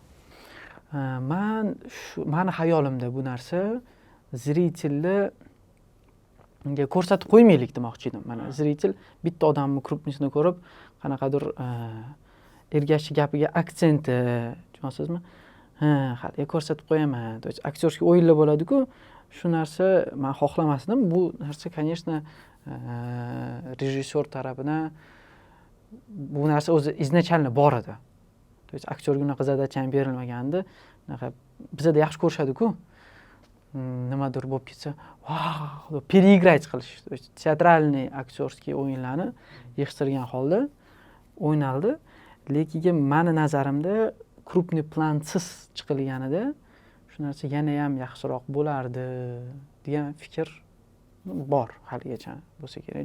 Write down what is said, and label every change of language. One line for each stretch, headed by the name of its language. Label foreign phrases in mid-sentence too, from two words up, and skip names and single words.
Uzbek: Mani xayolimda bu narsa zritelni unga ko'rsatib qo'ymaylik demoqchi edim. Mana zritel bitta odamni krupnisini ko'rib, qanaqadir ergashchi gapiga aksenti, tushunasizmi? Hali ko'rsatib qo'yaman.
Russian: То есть
Uzbek: aktyorskiy o'yinlar bo'ladi-ku, shu narsa men xohlamasdim. Bu narsa, конечно, rejissyor tarafidan bu narsa o'zi izначально bor edi.
Russian: То есть
Uzbek: aktyorga unaqa задача berilmagandi. Unaqa bizda yaxshi ko'rishadi-ku. Nimadir bo'lib ketsa, vau, переиграть qilish.
Russian: То есть
Uzbek: teatralniy aktyorskiy o'yinlarni yig'ishtirgan holda o'ynaldi. Lekin meni nazarimda krupniy plansiz chiqilganida shu narsa yana ham yaxshiroq bo'lardi degan fikr bor haligacha bo'lsa kerak.